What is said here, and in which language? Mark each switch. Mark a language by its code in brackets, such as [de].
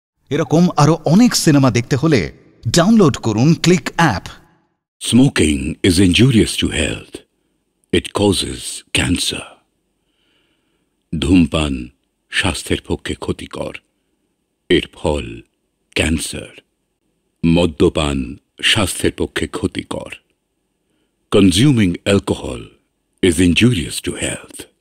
[bn] এরকম আরো অনেক সিনেমা দেখতে হলে ডাউনলোড করুন click app. [en] Smoking is injurious to health. It causes cancer. [bn] ধূমপান স্বাস্থ্যের পক্ষে ক্ষতিকর, এর ফল ক্যান্সার। মদ্যপান স্বাস্থ্যের পক্ষে ক্ষতিকর। [en] Consuming alcohol is injurious to health.